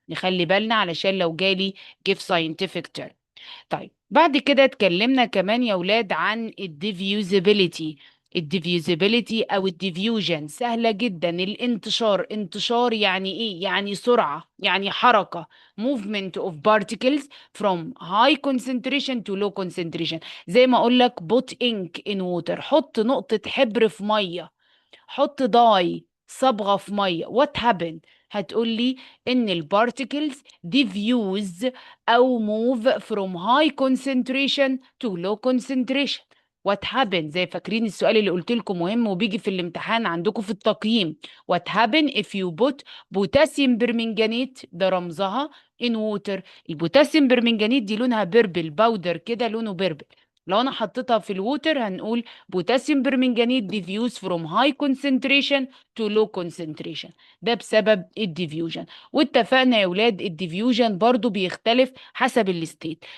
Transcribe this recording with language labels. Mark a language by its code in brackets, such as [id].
[ar] نخلي بالنا علشان لو جالي [en] give scientific term. [ar] طيب بعد كده اتكلمنا كمان يا ولاد عن الديفيوزابيليتي. الديفيوزابيليتي او الديفيوجن سهلة جدا. الانتشار، انتشار يعني ايه؟ يعني سرعة، يعني حركة. [en] movement of particles from high concentration to low concentration. [ar] زي ما اقول لك [en] put ink in water، [ar] حط نقطة حبر في مية، حط داي صبغة في مية. [en] what happened؟ [ar] هتقول لي ان [en] البارتيكلز diffuse او move from high concentration to low concentration. what happened؟ [ar] زي فاكرين السؤال اللي قلت لكم مهم وبيجي في الامتحان عندكم في التقييم. [en] what happened if you put potassium permanganate، [ar] ده رمزها [en] in water. [ar] البوتاسيوم برمنجانيت دي لونها بيربل، باودر كده لونه بيربل. [en] لو انا حطيتها في الووتر هنقول potassium permanganate diffuse from high concentration to low concentration. [ar] ده بسبب الديفيوجن. واتفقنا يا ولاد الديفيوجن برضو بيختلف حسب الستيت.